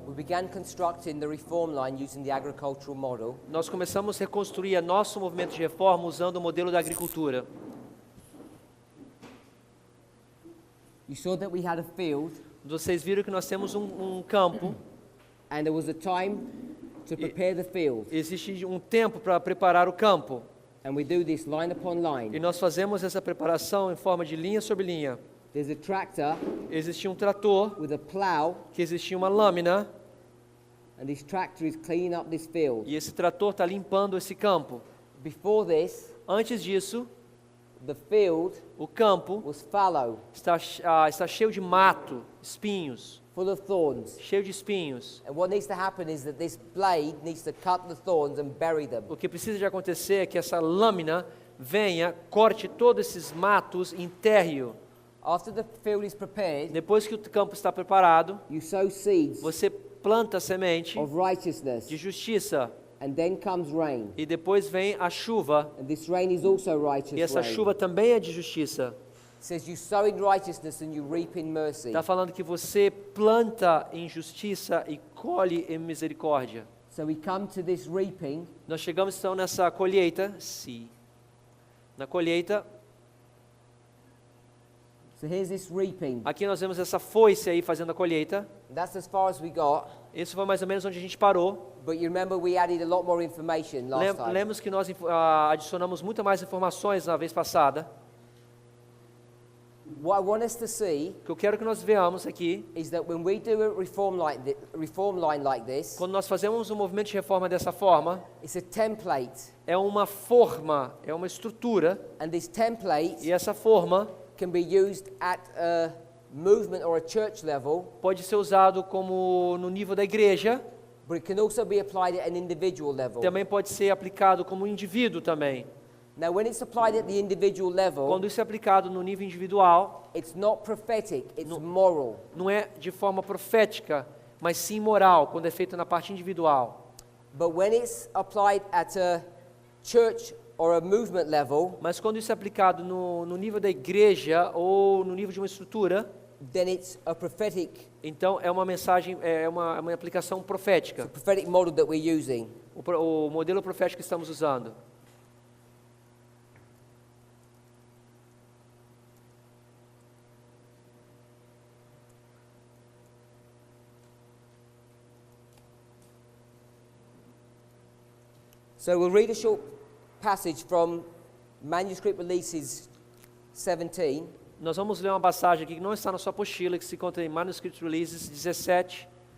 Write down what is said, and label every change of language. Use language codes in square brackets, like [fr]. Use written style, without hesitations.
[en] we began constructing the reform line using the agricultural model. [pt] nós começamos a reconstruir nosso movimento de reforma usando o modelo da agricultura. [en] You saw that we had a field, [pt] Vocês viram que nós temos um campo, [en] and there was a time to prepare the field. [pt] existe um tempo para preparar o campo. [en] And we do this line upon [pt] E [en] line. [pt] nós fazemos essa preparação em forma de linha sobre linha. [en] There's a tractor [pt] Existia um trator, [en] with a plow, [pt] que existia uma lâmina, [en] and this tractor is cleaning up this field. [pt] e esse trator está limpando esse campo. [en] Before this, [pt] Antes disso, [en] the field [pt] o campo [en] was fallow, [pt] está cheio de mato, espinhos, [en] full of thorns. [pt] cheio de espinhos. [en] And what needs to happen is that this blade needs to cut the thorns and bury them. [pt] O que precisa de acontecer é que essa lâmina venha, corte todos esses matos e enterre-o. [en] After the field is prepared, [pt] Depois que o campo está preparado, [en] you sow seeds [pt] você planta a semente [en] of righteousness, [pt] de justiça. [en] and then comes rain. [pt] E depois vem a chuva. [en] And this rain is also righteous [pt] E essa [en] rain. [pt] chuva também é de justiça. [en] It says you sow in righteousness and you reap in mercy. [pt] Está falando que você planta em justiça e colhe em misericórdia. [en] So we come to this reaping, [pt] Nós chegamos então nessa colheita. Sim. Na colheita, [en] so here's this reaping. [pt] aqui nós vemos essa foice aí fazendo a colheita. [en] That's as far as we got. [pt] Isso foi mais ou menos onde a gente parou. [en] But you remember we added a lot more information last time. [pt] Lemos que nós adicionamos muito mais informações na vez passada. [en] What I want us to see [pt] O que eu quero que nós veamos aqui, [en] is that when we do a reform line like this, [pt] quando nós fazemos um movimento de reforma dessa forma, [en] it's a template. [pt] é uma forma, é uma estrutura, [en] And this template [pt] e essa forma [en] can be used at a movement or a church level, [pt] pode ser usado como no nível da igreja, [en] but it can also be applied at an individual level. [pt] também pode ser aplicado como indivíduo também. [en] Now, when it's applied at the individual level, [pt] Quando isso é aplicado no nível individual, [en] it's not prophetic, it's moral. [pt] não é de forma profética, mas sim moral, quando é feito na parte individual. [en] But when it's applied at a church or a movement level, [pt] Mas quando isso é aplicado no nível da igreja ou no nível de uma estrutura, [en] then it's a prophetic [pt] então é uma mensagem, é uma aplicação profética, [en] model that we're using. [pt] o modelo profético que estamos usando. [en] So we'll read a short passage from Manuscript Releases 17, [pt] Nós vamos ler uma passagem aqui que não está na sua apostila, que se encontra em Manuscript Releases 17,